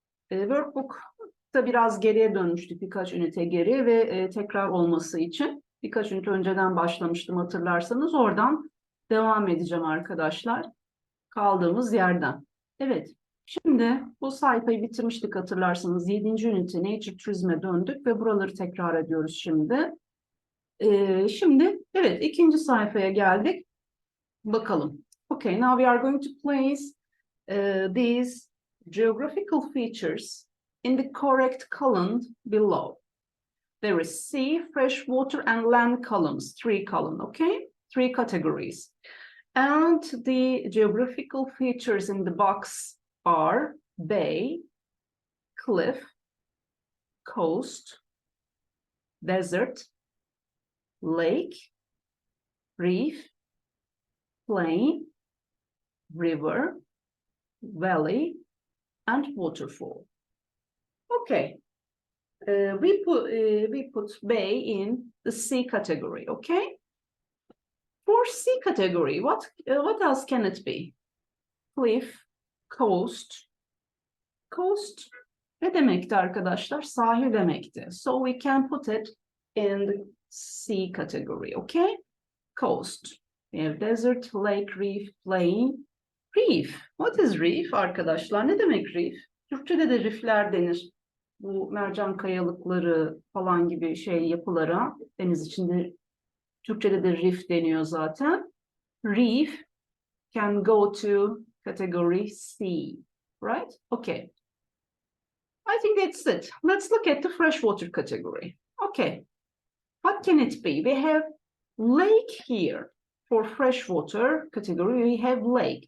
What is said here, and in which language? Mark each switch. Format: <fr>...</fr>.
<tr>Workbook'ta biraz geriye dönmüştük birkaç ünite geri ve tekrar olması için birkaç ünite önceden başlamıştım hatırlarsanız oradan devam edeceğim arkadaşlar kaldığımız yerden. Evet şimdi bu sayfayı bitirmiştik hatırlarsanız 7. ünite Nature Turizm'e döndük ve buraları tekrar ediyoruz şimdi. Şimdi evet ikinci sayfaya geldik. Bakalım.</tr> <en>Okay, now we are going to place these geographical features in the correct column below. There is sea, freshwater, and land columns, three columns, okay? Three categories. And the geographical features in the box are bay, cliff, coast, desert, lake, reef, plain, river, valley, and waterfall. Okay, we put bay in the C category. Okay, for C category, what else can it be? Cliff, coast.</en> <tr>Coast ne demekti arkadaşlar? Sahil demekti.</tr> <en>So we can put it in the C category. Okay, coast. We have desert, lake, reef, plain. Reef. What is reef</en> <tr>arkadaşlar? Ne demek</tr> <en>reef?</en> <tr>Türkçe'de de rifler denir. Bu mercan kayalıkları falan gibi yapılara deniz içinde Türkçe'de de reef deniyor zaten.</tr> <en>Reef can go to category C, right? Okay. I think that's it. Let's look at the freshwater category. Okay. What can it be? We have lake here. For freshwater category, we have lake.</en>